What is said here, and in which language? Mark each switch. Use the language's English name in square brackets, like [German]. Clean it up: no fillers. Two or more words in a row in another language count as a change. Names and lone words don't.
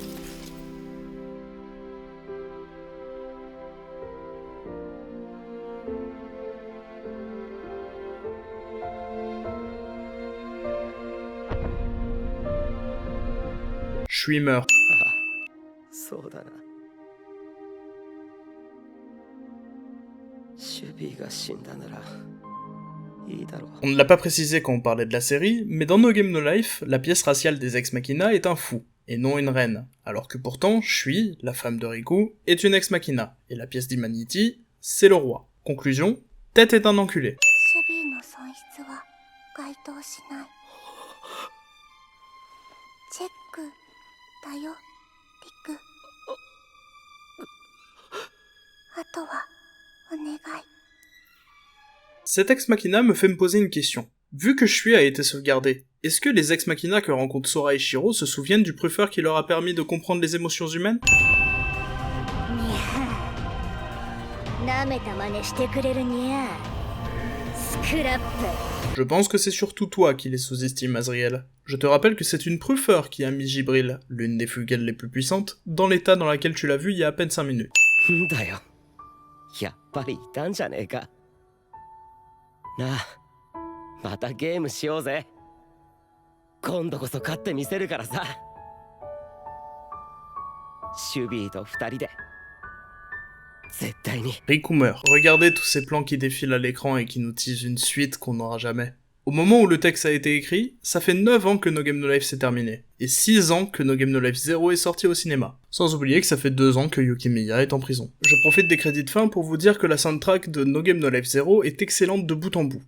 [French] Shui meurt. [Japanese] そうだなシュビーが死んだならいいだろう [French] On ne l'a pas précisé quand on parlait de la série, mais dans No Game No Life, la pièce raciale des Ex Machina est un fou, et non une reine, alors que pourtant, Shui, la femme de Riku, est une Ex Machina, et la pièce d'Humanity, c'est le roi. Conclusion, Tête est un enculé. [Japanese] シュビーの損失は該当しない。チェックだよ、リク。あとはお願い。 [French] Cet Ex Machina me fait me poser une question. Vu que Shui a été sauvegardé, est-ce que les Ex Machina que rencontrent Sora et Shiro se souviennent du prüfer qui leur a permis de comprendre les émotions humaines? [Japanese] なめた真似してくれるにゃ。スクラップ。 [French] Je pense que c'est surtout toi qui les sous-estime, Azriel. Je te rappelle que c'est une prüfer qui a mis Jibril, l'une des Flugel les plus puissantes, dans l'état dans lequel tu l'as vu il y a à peine 5 minutes. [Japanese] だよやっぱりいたんじゃねえかなあまたゲームしようぜ今度こそ勝ってみせるからさシュビーと2人で絶対に [French] Riku meurt. Regardez tous ces plans qui défilent à l'écran et qui nous teasent une suite qu'on n'aura jamais. Au moment où le texte a été écrit, ça fait 9 ans que No Game No Life s'est terminé, et 6 ans que No Game No Life 0 est sorti au cinéma. Sans oublier que ça fait 2 ans que Yuki Miya est en prison. Je profite des crédits de fin pour vous dire que la soundtrack de No Game No Life 0 est excellente de bout en bout.